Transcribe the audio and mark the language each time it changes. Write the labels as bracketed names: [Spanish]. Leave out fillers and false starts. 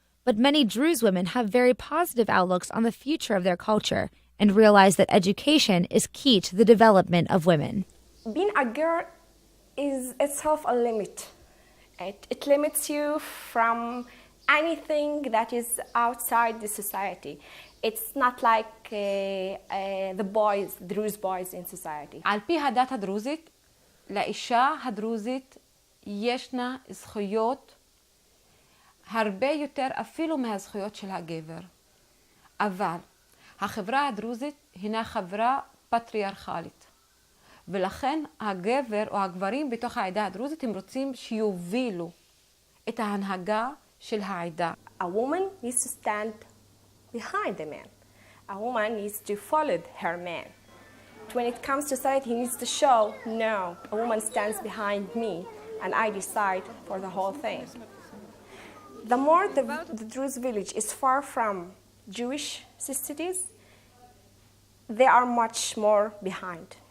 [English] But many Druze women have very positive outlooks on the future of their culture and realize that education is key to the development of women. Being a girl is itself a limit. It limits you from anything that is outside the society. It's not like the boys, Druze boys in society. [Hebrew] על פי הדת הדרוזית, לאישה הדרוזית ישנה זכויות הרבה יותר אפילו מהזכויות של הגבר. אבל החברה הדרוזית הינה חברה פטריארכלית. ולכן הגבר או הגברים בתוך העדה הדרוזית הם רוצים שיובילו את ההנהגה של העדה. [English] A woman needs to stand behind the man. A woman needs to follow her man. When it comes to society, he needs to show, no, a woman stands behind me and I decide for the whole thing. The more the Druze village is far from Jewish cities, they are much more behind.